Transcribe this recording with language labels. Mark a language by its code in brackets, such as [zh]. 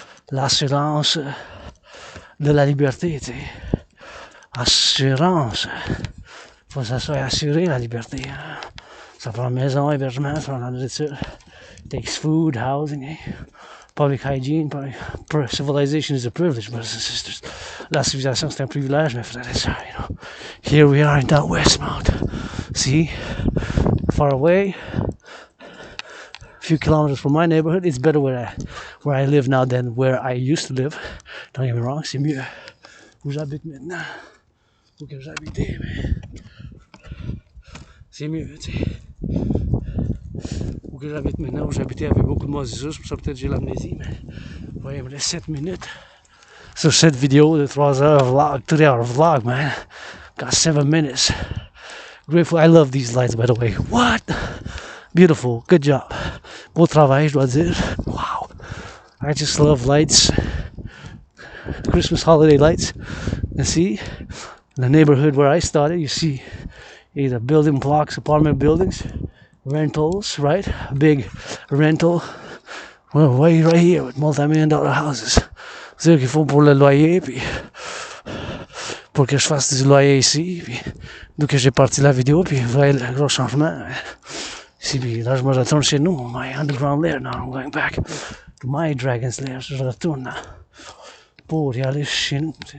[fr] L'assurance de la liberté, tu sais. Assurance. Faut que ça soit assuré, la liberté. Ça prend maison, hébergement, ça prend la nourriture. [en] Takes food, housing, public hygiene. Civilization is a privilege, brothers and sisters. [fr] La civilisation, c'est un privilège, mes frères et sœurs, [en] you know. Here we are in that Westmount. See? Far away. A few kilometers from my neighborhood. It's better where I live now than where I used to live. Don't get me wrong, [fr] c'est mieux où j'habite maintenant. Où que j'habitais, mais c'est mieux, tu sais. Où que j'habite maintenant, où j'habitais avec beaucoup de moisissures, pour ça peut-être j'ai l'amnésie, mais voyez, il me reste 7 minutes sur cette vidéo de 3 heures vlog, [en] 3 hour vlog, man. Got 7 minutes. Grateful, I love these lights, by the way. What? Beautiful, good job. [fr] Beau travail, je dois dire. [en] Wow. I just love lights. Christmas holiday lights. You see, in the neighborhood where I started, you see either building blocks, apartment buildings, rentals, right? A big rental. Well, right here with multi-million-dollar houses. [fr] C'est ce qu'il faut pour le loyer, puis pour que je fasse du loyer ici, puis d'où que j'ai parti la vidéo, puis vous voyez le gros changement. Ici, puis là, je me retourne chez nous, [en] my underground lair. Now I'm going back to my dragon's lair. [fr] Je retourne là pour y aller chez nous.